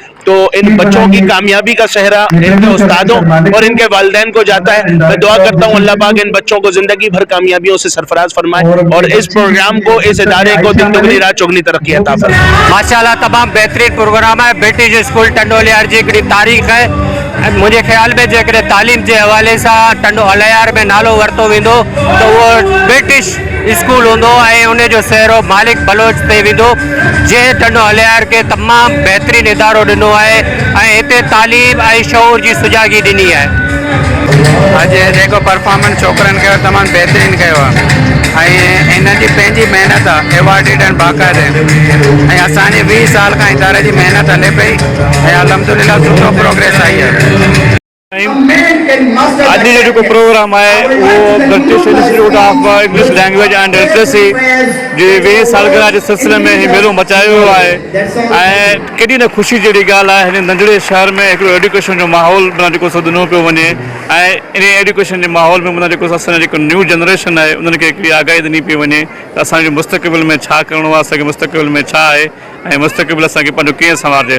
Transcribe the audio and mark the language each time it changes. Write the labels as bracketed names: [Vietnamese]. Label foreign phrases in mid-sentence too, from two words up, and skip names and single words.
[Urdu] تو ان بچوں کی کامیابی کا سہرا ان کے استادوں اور ان کے والدین کو جاتا ہے. میں دعا کرتا ہوں اللہ پاک ان بچوں کو زندگی بھر کامیابیوں سے سرفراز فرمائے اور اس پروگرام کو، اس ادارے کو دن دگنی رات چوگنی ترقی عطا فرمائے. ماشاءاللہ تمام بہترین پروگرام ہے. [Sindhi] ब्रिटिश स्कूल टंडोलायार जी हिकिड़ी तारीख़ है। मुझे ख्याल में जेकॾहिं तालीम के हवाले से टंडोलायार में नालो वरतो वेंदो तो वो ब्रिटिश स्कूल होंदो ऐं उन जो सहरो मालिक बलोच ते वेंदो, जंहिं टंडोलायार के तमाम बेहतरीन इदारो ॾिनो आहे ऐं हिते तालीम ऐं शऊर जी सुजागी ॾिनी आहे। अॼु जेको परफॉर्मेंस छोकिरनि कयो तमामु बहितरीनु कयो आहे ऐं इन्हनि जी पंहिंजी महिनत आहे, एवार्डेड आहिनि बाक़ाइदे ऐं असांजे 20 साल खां इदारे जी महिनत हले पई ऐं अल्हम्दुलिल्लाह सुठो प्रोग्रेस आई आहे। आज जो प्रोग्राम है वो ब्रिटिश इंस्टीट्यूट ऑफ इंग्लिश लैंग्वेज एंड लिटरेसी जी 20 सालगिरह के सिलसिले में ही मेलो मचायो है ऐं केॾी न ख़ुशी जी ॻाल्हि आहे। हिन नंढड़े शहर में हिकिड़ो एजुकेशन जो माहौल माना जेको सो ॾिनो पियो वञे ऐं इन एजुकेशन जे माहौल में माना जेको असांजो जेको न्यू जनरेशन आहे उन्हनि खे हिकिड़ी आगाही ॾिनी पई वञे त असांजे मुस्तक़बिल में छा करिणो आहे, असांखे मुस्तक़बिल में छा आहे ऐं मुस्तक़बिल असांखे पंहिंजो कीअं संवारजे।